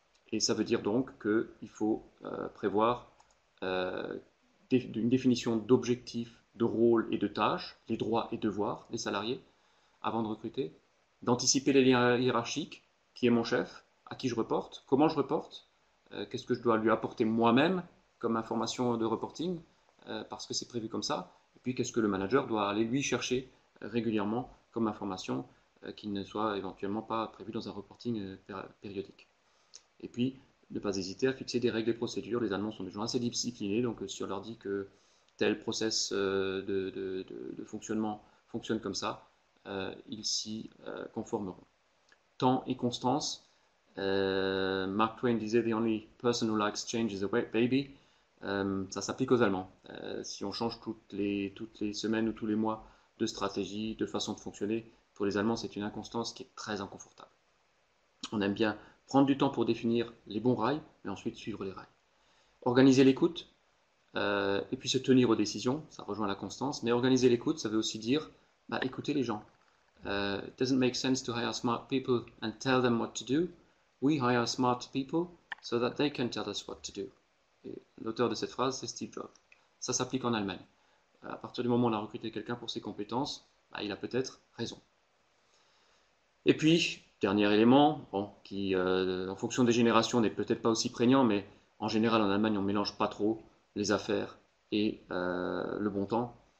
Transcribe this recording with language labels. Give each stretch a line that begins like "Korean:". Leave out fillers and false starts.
French: Et ça veut dire donc qu'il faut prévoir une définition d'objectifs, de rôles et de tâches, les droits et devoirs des salariés, avant de recruter, d'anticiper les liens hiérarchiques, qui est mon chef, à qui je reporte, comment je reporte, qu'est-ce que je dois lui apporter moi-même comme information de reporting, parce que c'est prévu comme ça, et puis qu'est-ce que le manager doit aller lui chercher régulièrement comme information qui ne soit éventuellement pas prévu dans un reporting périodique. Et puis, ne pas hésiter à fixer des règles et procédures. Les Allemands sont des gens assez disciplinés, donc si on leur dit que tel process de fonctionnement fonctionne comme ça, ils s'y conformeront. Temps et constance. Mark Twain disait
English: The only person who likes change is a baby.
French: Ça s'applique aux Allemands. Si on change toutes les semaines ou tous les mois de stratégie, de façon de fonctionner, pour les Allemands, c'est une inconstance qui est très inconfortable. On aime bien prendre du temps pour définir les bons rails, mais ensuite suivre les rails. Organiser l'écoute, et puis se tenir aux décisions, ça rejoint la constance, mais organiser l'écoute, ça veut aussi dire écouter les gens.
English: It doesn't make sense to hire smart people and tell them what to do. We hire smart people so that they can tell us what to do.
French: L'auteur de cette phrase, c'est Steve Jobs. Ça s'applique en Allemagne. À partir du moment où on a recruté quelqu'un pour ses compétences, il a peut-être raison. Et puis, Dernier élément, bon, qui en fonction des générations n'est peut-être pas aussi prégnant, mais en général en Allemagne on mélange pas trop les affaires et le bon temps.